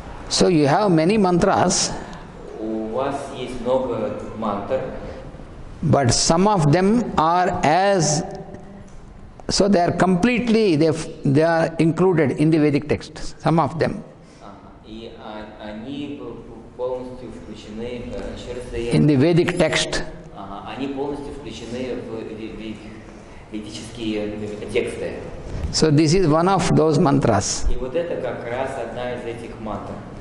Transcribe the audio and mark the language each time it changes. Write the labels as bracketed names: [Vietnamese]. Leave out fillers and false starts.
[English] So you have many mantras, [Russian] У вас есть много мантр, [English] but some of them are so they are completely, they are included in the Vedic text, some of them. [Russian] и они полностью включены, [English] In the Vedic text. [Russian] они полностью включены в ведические тексты. [English] So this is one of those mantras. [Russian] И вот это как раз одна из этих мантр.